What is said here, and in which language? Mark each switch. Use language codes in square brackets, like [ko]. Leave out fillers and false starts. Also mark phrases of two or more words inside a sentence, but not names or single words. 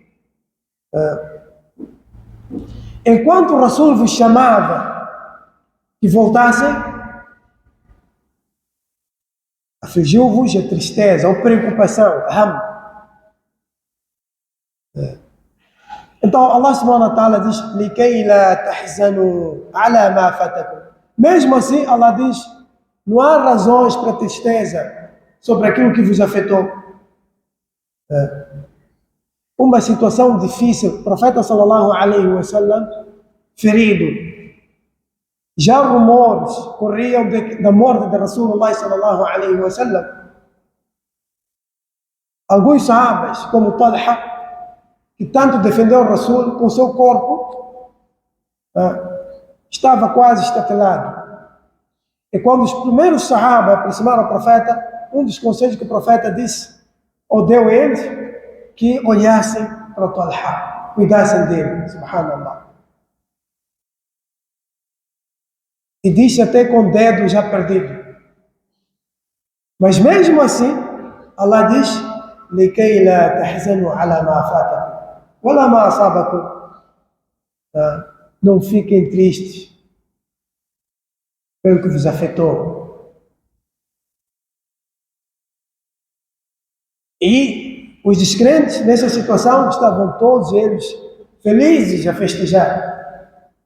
[pt] Enquanto o Rasul vos chamava que voltassem, afligiu-vos a tristeza ou preocupação, Então Allah [ar] سبحانه وتعالى [pt] diz: [ar] لِكَيْ لَا تَحْزَنُوا عَلَى مَا فَاتَكُمْ. [pt] Mesmo assim, Allah diz: não há razões para tristeza sobre aquilo que vos afetou. Uma situação difícil, o profeta [ar] صلى الله عليه وسلم [pt] ferido. Já rumores corriam da morte de [ar] رسول الله صلى الله عليه وسلم. [pt] Alguns sahabas, como Talha, que tanto defendeu o Rasul com seu corpo, estava quase estatelado. E quando os primeiros sahabas aproximaram ao profeta, um dos conselhos que o profeta disse, ou deu a eles, que olhassem para o Talha, cuidassem dele, subhanallah. E disse até com o dedo já perdido. Mas mesmo assim, Allah diz: [ar] لِكَيْ لَا تَحْزَنُوا عَلَى مَا فَاتَكُمْ وَلَا مَا أَصَابَكُمْ. [pt] Não fiquem tristes pelo que vos afetou. E os descrentes nessa situação estavam todos eles felizes a festejar.